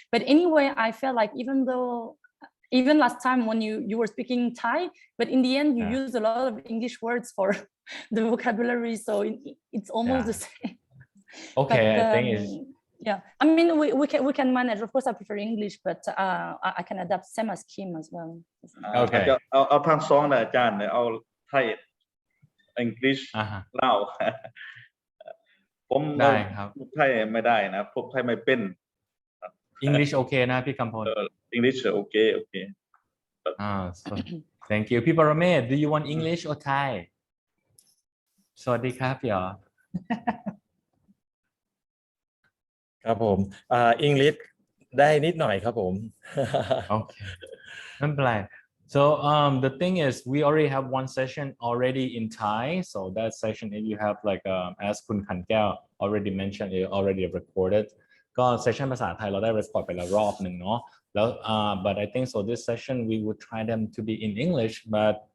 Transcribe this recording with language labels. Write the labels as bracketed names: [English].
[English] But anyway, I felt like even last time when you were speaking Thai, but in the end you use a lot of English words for the vocabulary, so it's almost the same. Okay, But, I think it's yeah. I mean, we can manage. Of course, I prefer English, but I can adapt same as Kim as well. Okay. [Thai] เอาทางสองนะอาจารย์เอาไทย English เล่า ผมได้ครับพูดไทยไม่ได้นะพูดไทยไม่เป็น English โอเคนะพี่กำพล English โอเค [English] so thank you พี่ปรเมศ do you want English or Thai [Thai] สวัสดีครับพี่อ๋อ ครับผมEnglish ได้นิดหน่อยครับผม [English] Okay [Thai] ไม่เป็นไร [English] so the thing is we already have one session already in Thai, so that session if you have like as คุณขันแก้ว already mentioned it already recorded [Thai] ก็ session ภาษาไทยเราได้ record ไปแล้วรอบหนึ่งเนาะแล้ว [English] but I think so this session we would try them to be in English, but